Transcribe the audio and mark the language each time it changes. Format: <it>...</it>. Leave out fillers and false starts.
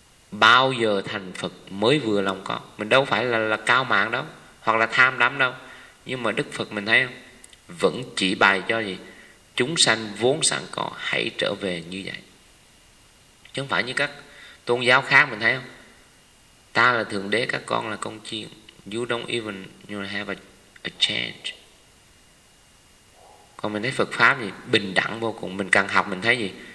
<vi>Bao giờ thành Phật mới vừa lòng con. Mình đâu phải là cao mạng đâu, hoặc là tham đắm đâu. Nhưng mà Đức Phật mình thấy không? Vẫn chỉ bày cho gì? Chúng sanh vốn sẵn có, hãy trở về như vậy. Chứ không phải như các tôn giáo khác, mình thấy không? Ta là Thượng Đế, các con là con chiên.</vi> <en>You don't even you have a chance.</en> <vi>Còn mình thấy Phật Pháp gì? Bình đẳng vô cùng. Mình càng học mình thấy gì?</vi>